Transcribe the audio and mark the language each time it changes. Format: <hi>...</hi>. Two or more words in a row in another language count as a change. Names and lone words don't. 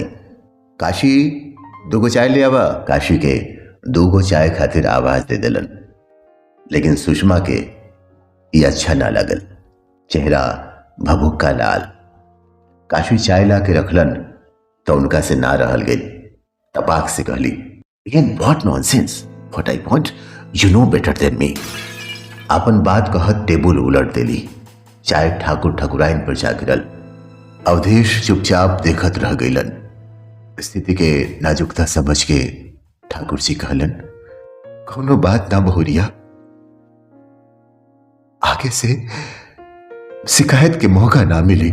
<bho>काशी दूगो चाय ले आवा। काशी के दूगो चाय खातिर आवाज दे दिलन, लेकिन सुषमा के ये अच्छा ना लगल। चेहरा भभुक्का लाल। काशी चाय ला के रखलन तो उनका से ना रहल गई। तपाक से कहली,</bho> <en>What nonsense, what I want you know better than me.</en> <bho>अपन बात कहत टेबुल उलट देली। चाय ठाकुर ठकुराइन पर जा गिरल। अवधेश चुपचाप देखत रह गईलन। स्थिति के नाजुकता समझ के ठाकुर जी कहलन, कोनो बात ना बहुरिया, आगे से शिकायत के मौका ना मिली।</bho>